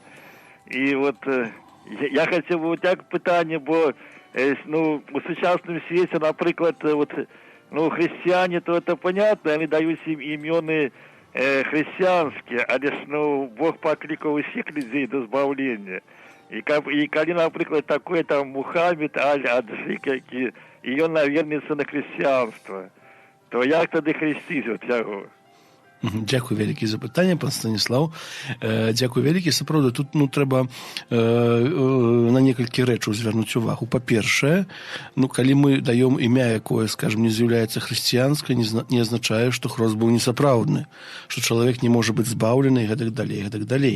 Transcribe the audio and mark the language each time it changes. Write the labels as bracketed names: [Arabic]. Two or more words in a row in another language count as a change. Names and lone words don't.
[Russian] И вот я хотел бы вот так питание, бо, ну, [Ukrainian] у сучасному свете, [Russian] например, вот, ну, христиане, то это понятно, они дают им имена христианские, а лишь, ну, Бог покликал всех людей до избавления. И когда, например, такой там Мухаммед, Аль-Аджик, и он навернется на христианство, то як тогда хрестить, вот я говорю? [Belarusian] Дзякуй вялікі за пытанне, пан Станіслаў. Дзякуй вялікі. Сапраўды, тут трэба на некалькі рэчаў звярнуць увагу. Па-першае, калі мы даём імя, якое, скажем, не з'яўляецца хрысціянскай, не азначае, што хрост быў несапраўдны, што чалавек не можа быць збаўлены і гэтак далей.